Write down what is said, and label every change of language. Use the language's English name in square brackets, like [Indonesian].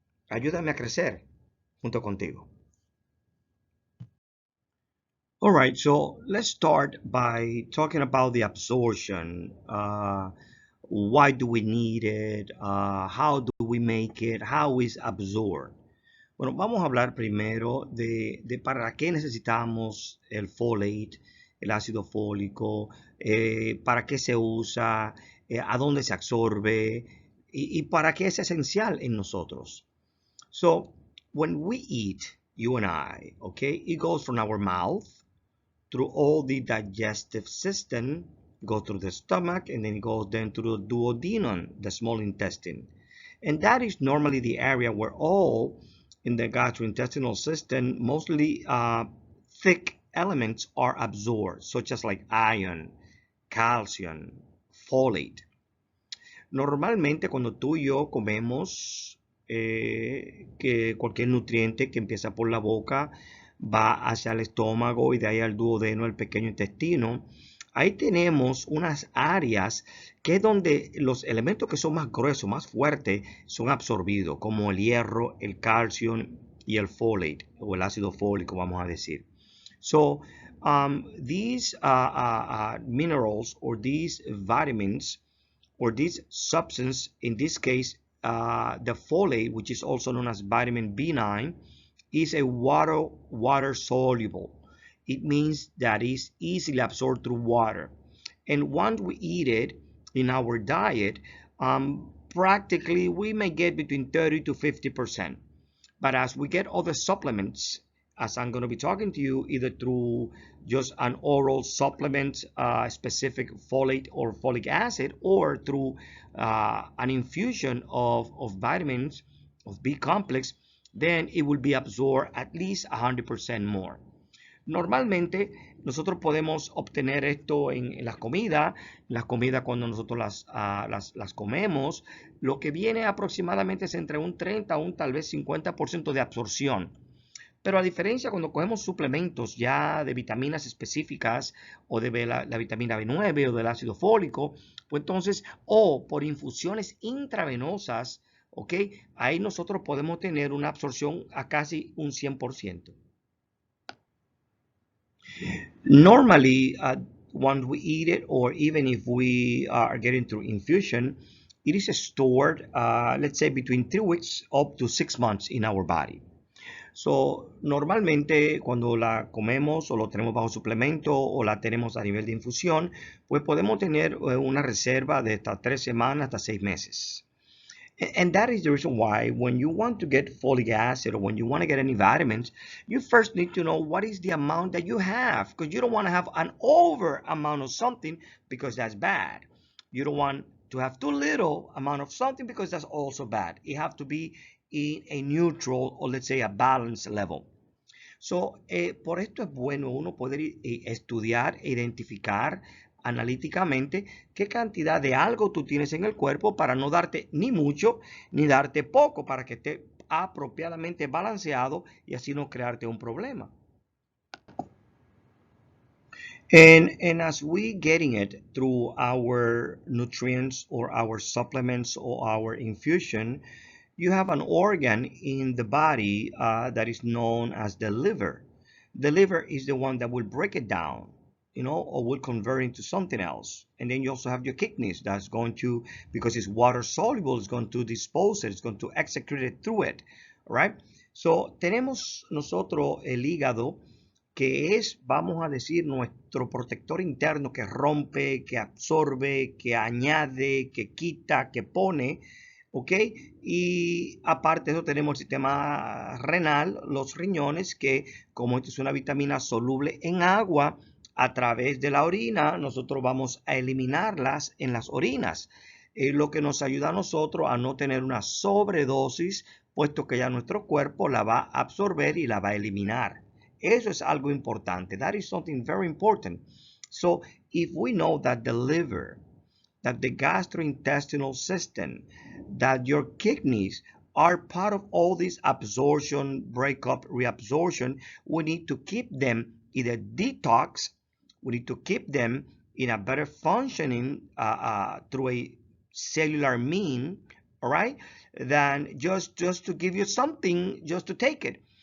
[Spanish] Ayúdame a crecer junto contigo. [English] All right, so let's start by talking about the absorption. Why do we need it? How do we make it? How is absorbed? [Spanish] Bueno, vamos a hablar primero de para qué necesitamos el folate, el ácido fólico, para qué se usa, a dónde se absorbe y para qué es esencial en nosotros. [English] So, when we eat, you and I, okay, it goes from our mouth through all the digestive system, go through the stomach, and then it goes then through the duodenum, the small intestine. And that is normally the area where all in the gastrointestinal system, mostly thick elements are absorbed, such as like iron, calcium, folate. [Spanish] Normalmente cuando tú y yo comemos, que cualquier nutriente que empieza por la boca va hacia el estómago y de ahí al duodeno, el pequeño intestino, ahí tenemos unas áreas que es donde los elementos que son más gruesos, más fuertes, son absorbidos, como el hierro, el calcio y el folate, o el ácido fólico, vamos a decir. [English] So, these minerals or these vitamins or this substance, in this case, the folate, which is also known as vitamin B9, is a water soluble. It means that it's easily absorbed through water. And once we eat it in our diet, practically we may get between 30 to 50%. But as we get other supplements, as I'm going to be talking to you, either through just an oral supplement, specific folate or folic acid, or through an infusion of vitamins, of B complex, then it will be absorbed at least 100% more. [Spanish] Normalmente nosotros podemos obtener esto en las comidas cuando nosotros las comemos. Lo que viene aproximadamente es entre un 30 a un tal vez 50% de absorción. Pero a diferencia cuando cogemos suplementos ya de vitaminas específicas o de la vitamina B9 o del ácido fólico, pues entonces, o por infusiones intravenosas, ¿ok? Ahí nosotros podemos tener una absorción a casi un 100%. [English] Normally, once we eat it, or even if we are getting through infusion, it is stored, let's say, between 3 weeks up to 6 months in our body. [Spanish] So, normalmente cuando la comemos o lo tenemos bajo suplemento o la tenemos a nivel de infusión, pues podemos tener una reserva de hasta 3 semanas, hasta 6 meses. [English] And that is the reason why when you want to get folic acid or when you want to get any vitamins, you first need to know what is the amount that you have, because you don't want to have an over amount of something because that's bad. You don't want to have too little amount of something because that's also bad. It have to be in a neutral or let's say a balanced level. [Spanish] So, por esto es bueno uno poder estudiar e identificar analíticamente qué cantidad de algo tú tienes en el cuerpo para no darte ni mucho ni darte poco, para que esté apropiadamente balanceado y así no crearte un problema. [English] And as we getting it through our nutrients or our supplements or our infusion, you have an organ in the body that is known as the liver. The liver is the one that will break it down, or will convert into something else. And then you also have your kidneys that's going to, because it's water soluble, it's going to dispose it, it's going to excrete it through it, right? [Spanish] So, tenemos nosotros el hígado, que es, vamos a decir, nuestro protector interno que rompe, que absorbe, que añade, que quita, que pone, ¿ok? Y aparte de eso tenemos el sistema renal, los riñones, que como esto es una vitamina soluble en agua, a través de la orina, nosotros vamos a eliminarlas en las orinas, lo que nos ayuda a nosotros a no tener una sobredosis, puesto que ya nuestro cuerpo la va a absorber y la va a eliminar. Eso es algo importante. [English] That is something very important. So, if we know that the liver, that the gastrointestinal system, that your kidneys are part of all this absorption, breakup, reabsorption, we need to keep them either detox, we need to keep them in a better functioning through a cellular mean, all right, than just to give you something just to take it.